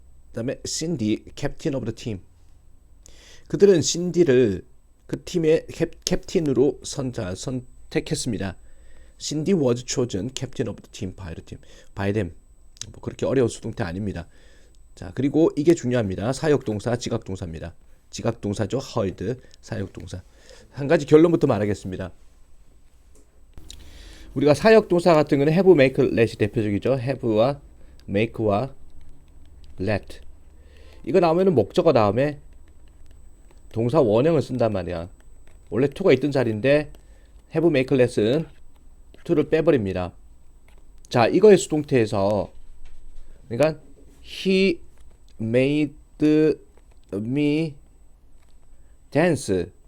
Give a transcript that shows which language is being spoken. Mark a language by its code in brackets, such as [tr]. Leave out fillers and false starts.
[ko] 그다음에 [en] Cindy, captain of the team. [ko] 그들은 신디를 그 팀의 캡틴으로 선택했습니다. [en] Cindy was chosen captain of the team by them. [ko] 뭐 그렇게 어려운 수동태 아닙니다. 자, 그리고 이게 중요합니다. 사역동사, 지각동사입니다. 지각동사죠. heard, 사역동사. 한 가지 결론부터 말하겠습니다. 우리가 사역동사 같은 거는 have, make, let이 대표적이죠. have와 make와 let. 이거 나오면은 목적어 다음에 동사 원형을 쓴단 말이야. 원래 to가 있던 자리인데 have, make, let은 to를 빼버립니다. 자, 이거의 수동태에서 그러니까 [en] he made me dance.